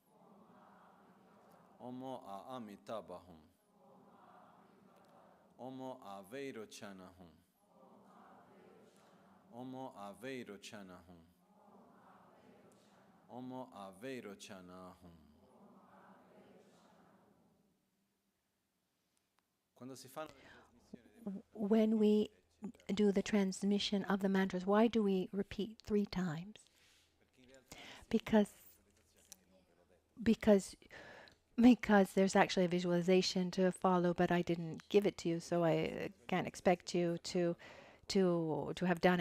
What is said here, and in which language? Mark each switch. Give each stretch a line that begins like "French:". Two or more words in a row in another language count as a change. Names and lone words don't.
Sanskrit: Omo a amitabha hum. Omo a veirochana hum. Omo a veirochana hum. Omo a veirochana hum.
English: When we do the transmission of the mantras, why do we repeat 3 times? Because because because there's actually a visualization to follow, but I didn't give it to you, so I can't expect you to have done it.